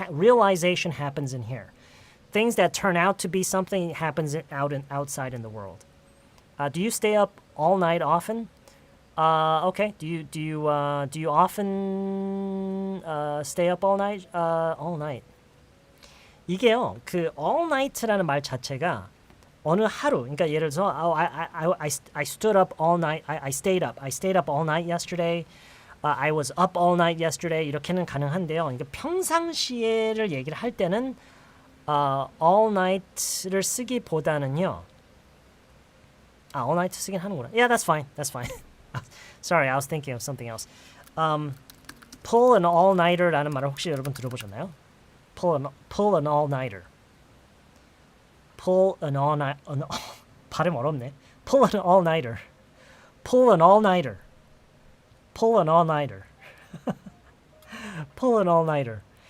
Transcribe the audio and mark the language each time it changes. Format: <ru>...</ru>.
<en>Realization happens in here. Things that turn out to be something happens outside in the world. Do you stay up all night often? Okay. Do you often stay up all night? All night. 이게요.</en> <ko>그 all night라는 말 자체가 어느 하루. 그러니까 예를 들어서</ko> <en>I stood up all night. I stayed up. I stayed up all night yesterday. I was up all night yesterday.</en> <ko>이렇게는 가능한데요. 그러니까 평상시에를 얘기를 할 때는 all night를 쓰기보다는요.</ko> <en>all night</en> <ko>쓰긴 하는구나.</ko> <en>Yeah, that's fine. That's fine. Sorry, I was thinking of something else. Pull an all-nighter</en> <ko>라는 말을 혹시 여러분 들어보셨나요?</ko> <en>Pull an all-nighter. Pull an all-night.</en> <ko>발음 어렵네.</ko> <en>Pull an all-nighter. Pull an all-nighter. Pull an all-nighter. Pull an all-nighter.</en>